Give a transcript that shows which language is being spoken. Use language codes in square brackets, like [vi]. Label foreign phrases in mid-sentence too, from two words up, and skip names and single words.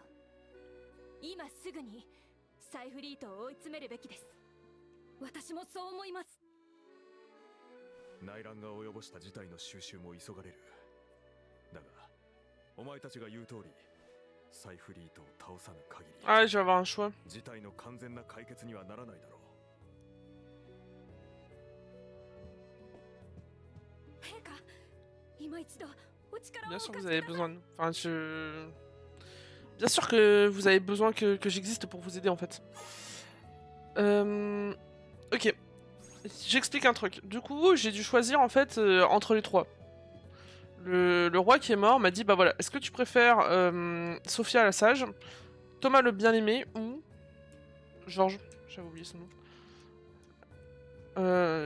[ja] 今すぐにサイフリートを追い詰めるべきです。私もそう思います。内乱が及ぼした事態の収拾も急がれる。だがお前たちが言う通りサイフリートを倒さぬ限り、 [fr] Ah, je vais avoir un choix. [ja] 事態の完全な解決にはならないだろう。陛下、今一度 [fr] Bien sûr que vous avez besoin de... Enfin, Bien sûr que vous avez besoin que j'existe pour vous aider en fait. Ok. J'explique un truc. Du coup, j'ai dû choisir en fait entre les trois. Le roi qui est mort m'a dit bah voilà, est-ce que tu préfères Sophia la sage, Thomas le bien-aimé ou Georges, j'avais oublié son nom.